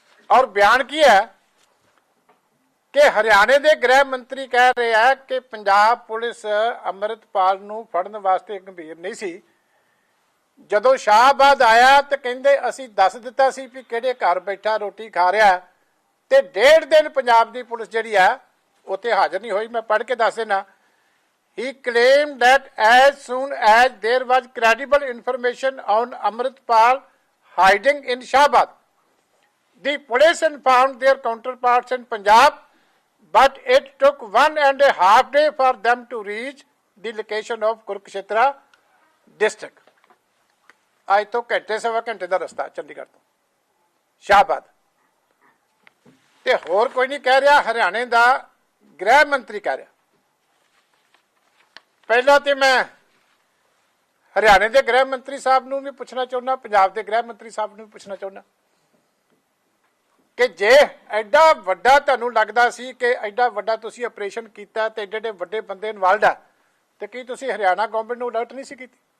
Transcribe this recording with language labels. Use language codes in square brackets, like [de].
[pa] ਔਰ ਬਿਆਨ ਕੀ ਹੈ ਕਿ ਹਰਿਆਣੇ ਦੇ ਗ੍ਰਹਿ ਮੰਤਰੀ ਕਹਿ ਰਹੇ ਆ ਕਿ ਪੰਜਾਬ ਪੁਲਿਸ ਅੰਮ੍ਰਿਤਪਾਲ ਨੂੰ ਫੜਨ ਵਾਸਤੇ ਗੰਭੀਰ ਨਹੀਂ ਸੀ। ਜਦੋਂ ਸ਼ਾਹਬਾਦ ਆਇਆ ਤੇ ਕਹਿੰਦੇ ਅਸੀਂ ਦੱਸ ਦਿੱਤਾ ਸੀ ਵੀ ਕਿਹੜੇ ਘਰ ਬੈਠਾ ਰੋਟੀ ਖਾ ਰਿਹਾ, ਤੇ 1.5 ਦਿਨ ਪੰਜਾਬ ਦੀ ਪੁਲਿਸ ਜਿਹੜੀ ਆ ਉੱਥੇ ਹਾਜ਼ਰ ਨਹੀਂ ਹੋਈ। ਮੈਂ ਪੜ੍ਹ ਕੇ ਦੱਸ ਦੇਣਾ। [en] He claimed that as soon as there was credible information on Amritpal hiding in Shahabad, the police informed their counterparts in Punjab, but it took 1.5 days for them to reach the location of Kurukshetra district. [pa] ਅੱਜ ਤੋਂ ਘੰਟੇ ਸਵਾ ਘੰਟੇ ਦਾ ਰਸਤਾ ਚੰਡੀਗੜ੍ਹ ਤੋਂ ਸ਼ਾਹਬਾਦ। ਤੇ ਹੋਰ ਕੋਈ ਨਹੀਂ ਕਹਿ ਰਿਹਾ, ਹਰਿਆਣੇ ਦਾ ਗ੍ਰਹਿ ਮੰਤਰੀ ਕਹਿ ਰਿਹਾ। ਪਹਿਲਾਂ ਤੇ ਮੈਂ ਹਰਿਆਣੇ ਦੇ ਗ੍ਰਹਿ ਮੰਤਰੀ ਸਾਹਿਬ ਨੂੰ ਵੀ ਪੁੱਛਣਾ ਚਾਹੁੰਦਾ, ਪੰਜਾਬ ਦੇ ਗ੍ਰਹਿ ਮੰਤਰੀ ਸਾਹਿਬ ਨੂੰ ਵੀ ਪੁੱਛਣਾ ਚਾਹੁੰਦਾ ਕਿ ਜੇ ਐਡਾ ਵੱਡਾ ਤੁਹਾਨੂੰ ਲੱਗਦਾ ਸੀ ਕਿ ਐਡਾ ਵੱਡਾ ਤੁਸੀਂ ਆਪਰੇਸ਼ਨ ਕੀਤਾ ਤੇ ਐਡੇ ਵੱਡੇ ਬੰਦੇ ਇਨਵਾਲਵਡ ਆ, ਤੇ ਕੀ ਤੁਸੀਂ ਹਰਿਆਣਾ ਗਵਰਨਮੈਂਟ ਨੂੰ ਅਲਰਟ ਨਹੀਂ ਸੀ ਕੀਤੀ?